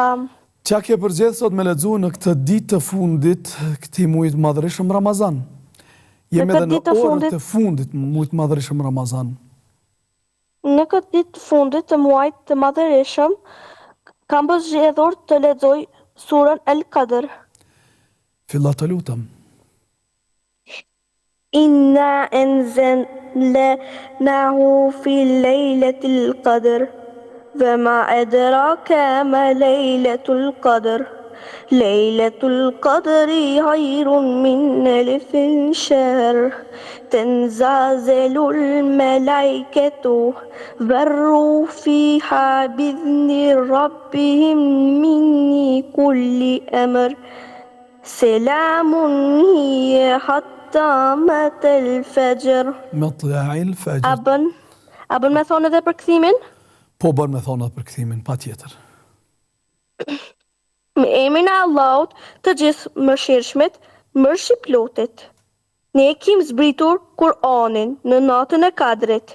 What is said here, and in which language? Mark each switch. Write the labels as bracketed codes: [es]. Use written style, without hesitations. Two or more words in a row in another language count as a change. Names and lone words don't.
[sq] Qa ke përgjedh sot me lexu në këtë ditë të fundit, këtij muajit madhërisëm Ramazan? Jemi edhe në orët të fundit muajit madhërisëm Ramazan. Në këtë ditë të fundit të muajit të madhërisëm, kam zgjedhur të lexoj surën El-Qadr. Fillo të lutem. [ar] إنا أنزلناه في ليلة القدر, وما أدراك ما ليلة القدر ليلة القدر خير من ألف شهر تنزل الملائكة والروح فيها بإذن ربهم من كل أمر سلام هي حتى مطلع الفجر. مطلع الفجر. [sq] Abën me thonë edhe për këthimin? Po bërë me thonë edhe për këthimin, pa tjetër. Me emrin e Allahut të gjithë mëshirshmit, mërshiplotit. Ne kim zbritur Kur'anin në natën e Kadrit.